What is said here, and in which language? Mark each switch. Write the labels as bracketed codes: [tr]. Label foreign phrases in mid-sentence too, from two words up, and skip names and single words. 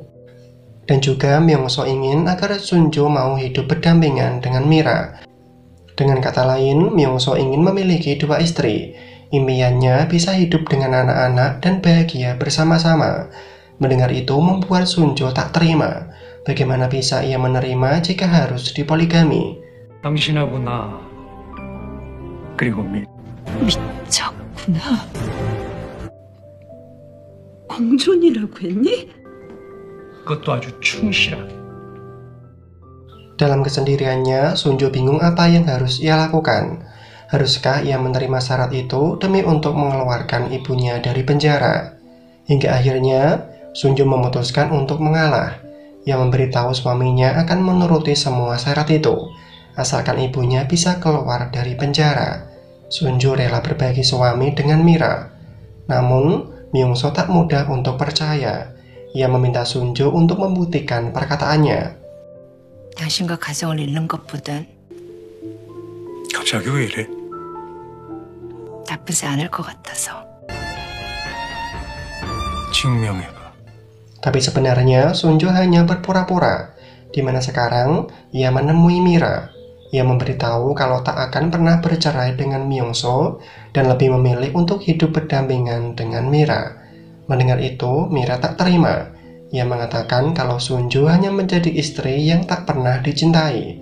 [id] Dan juga Myung-soo ingin agar Sunjo mau hidup berdampingan dengan Mira. Dengan kata lain, Myung-soo ingin memiliki 2 istri. Impiannya bisa hidup dengan anak-anak dan bahagia bersama-sama. Mendengar itu membuat Sunjo tak terima. Bagaimana bisa ia menerima jika harus dipoligami? [ko] 당신하고 나 그리고 미쳤구나. 공존이라고 했니? 그것도 아주 충실한. [id] Dalam kesendiriannya, Sunjo bingung apa yang harus ia lakukan. Haruskah ia menerima syarat itu demi untuk mengeluarkan ibunya dari penjara? Hingga akhirnya, Sunjo memutuskan untuk mengalah. Ia memberitahu suaminya akan menuruti semua syarat itu, asalkan ibunya bisa keluar dari penjara. Sunjo rela berbagi suami dengan Mira. Namun, Myung-soo tak mudah untuk percaya. Ia meminta Sunjo untuk membuktikan perkataannya. [ko] 당신과 가정을 잃는 것보단 갑자기 왜 이래? 나쁘지 않을 것 같아서. 증명해봐. [id] Tapi sebenarnya Sunjo hanya berpura-pura, di mana sekarang ia menemui Mira. Ia memberitahu kalau tak akan pernah bercerai dengan Myung-soo dan lebih memilih untuk hidup berdampingan dengan Mira. Mendengar itu, Mira tak terima. Ia mengatakan kalau Sunjo hanya menjadi istri yang tak pernah dicintai.